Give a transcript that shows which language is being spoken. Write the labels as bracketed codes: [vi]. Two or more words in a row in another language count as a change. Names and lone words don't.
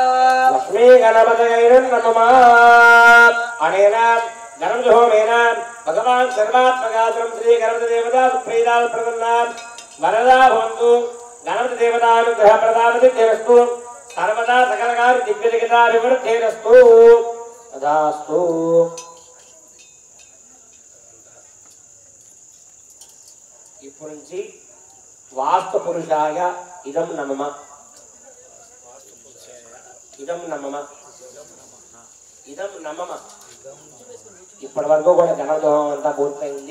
[sa] लक्ष्मी गणपतये नमः अनेन गणपतिहोमेन भगवान् सर्वात्मकासुरं श्री गणपतिदेवता सुप्रीता प्रसन्ना वरदा भवन्तु गणपतिदेवतानुग्रह प्रदानसिद्धिरस्तु सर्वदा सकलकार्य दिव्यजगताभिवृद्धिरस्तु तदास्तु [te] ఇప్పుడు నుంచి [sa] వాస్తు పురుషాయ ఇదం నమమ ఇదం నమమ ఇదం నమమ [te] ఇప్పటి వరకు కూడా గణదోహం అంతా పూర్తయింది